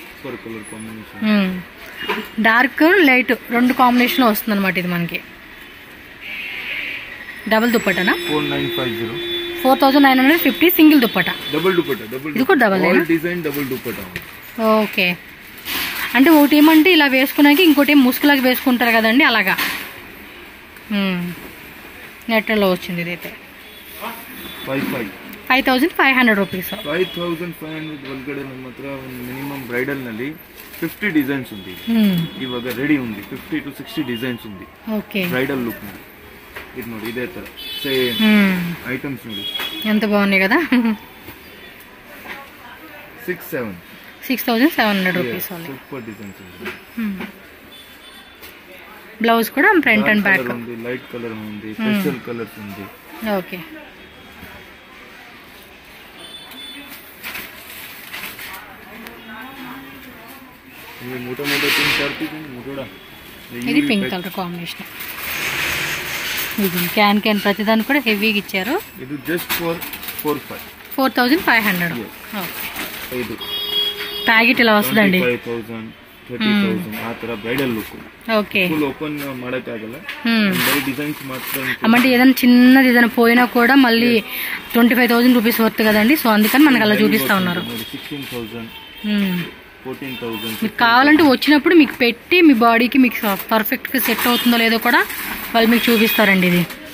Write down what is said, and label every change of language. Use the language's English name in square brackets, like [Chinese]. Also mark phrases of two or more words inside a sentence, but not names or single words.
[English] dark light [Telugu] రెండు కాంబినేషన్ వస్తుంది అనమాట ఇది మనకి డబుల్ దుప్పటానా 4950 సింగిల్ దుప్పటా ఇది కూడా డబుల్ ఓకే అంటే ఒకటి ఏమంటే ఇలా వేసుకున్నాక ఇంకోటి ముసుగులాగా వేసుకుంటారు కదండి అలాగా నెట్లో వచ్చింది ఇదైతే 5500 రూపీస్ [Kannada] 5500 ಒಳಗಡೆ ನಮ್ಮ ಹತ್ರ [English] minimum bridal [Kannada] ನಲ್ಲಿ 50 ಡಿಸೈನ್ಸ್ ఉంది ಇವಾಗ ರೆಡಿ ఉంది 50 to 60 ಡಿಸೈನ್ಸ್ ఉంది [Telugu] ఓకే [English] bridal look [Kannada] ನಲ್ಲಿ ఇది ನೋಡಿ ఇదే ತರ [English] same items [Kannada] ನೋಡಿ [Telugu] ఎంత బాగున్నాయి కదా 6700 రూపీస్ [English] super designs [Telugu] ఉంది బ్లౌజ్ కూడా [English] front and back [Telugu] ఉంది [English] light colour [Telugu] ఉంది [English] pastel colours [Telugu] ఉంది ఓకే [Hindi] ये मोटा मोटा तीन चार पीस मोटा [Telugu] ఇది [English] pink colour combination [Telugu] ఇది క్యాన్ ప్రతిదాన్ని కూడా హెవీగా ఇచ్చారు ఇది [English] just for [Telugu] 4500 ఓకే ఇది ప్యాకెట్ ఇలా వస్తుందండి 5000 30000 ఆ ತರ [English] bridal look [Telugu] ఓకే [English] full open [Kannada] ಮಾಡಕ್ಕಾಗಲ್ಲ [English] by designs [Kannada] ಮಾತ್ರ [Telugu] అంటే ఏదైనా చిన్నది ఏదైనా పోయినా కూడా మళ్ళీ 25000 [English] rupees worth [Telugu] కదండి సో అందుకని మనకు అలా చూపిస్తా ఉన్నారు 16000 14,000 మీకు కావాలంటే వచ్చినప్పుడు మీకు పెట్టి మీ బాడీకి మీకు పర్ఫెక్ట్గా సెట్ అవుతుందో లేదో కూడా వాళ్ళు మీకు చూపిస్తారండి ఇది